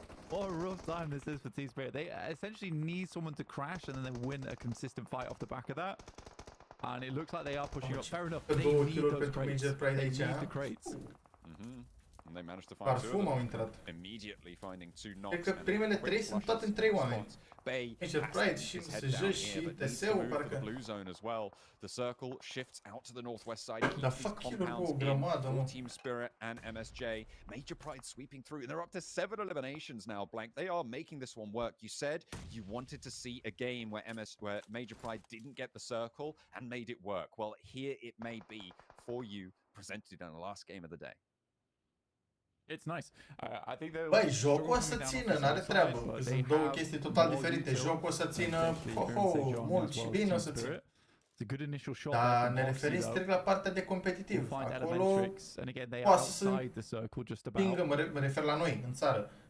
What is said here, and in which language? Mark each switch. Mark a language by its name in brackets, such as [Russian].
[English] What a rough time this is for Team Spirit. They essentially need someone to crash and then they win a consistent fight off the back of that. And it looks like they are pushing up. Fair enough. They need those crates. They need the crates. And they managed to find [Romanian] Parfum au intrat. [English] immediately finding 2 knocks. [Romanian] Cred că primele 3 sunt toate în 3 oameni. Major Pride și SJ și TS-ul parcă. [English] Blue zone as well. The circle shifts out to the northwest side. [Romanian] Da, fac kill-uri cu o grămadă, mă. [English] Team Spirit and MSJ. Major Pride sweeping through, and they're up to 7 eliminations now. Blank, they are making this one work. You said you wanted to see a game where Major Pride didn't get the circle and made it work. Well, here it may be for you, presented in the last game of the day. It's nice. I think [Romanian] Băi, jocul o să țină, n-are treabă. Sunt două chestii total diferite. Jocul o să țină, mult și bine o să țină. Dar ne referim strict la partea de competitiv. Acolo poate să pingă, mă refer la noi, în țară.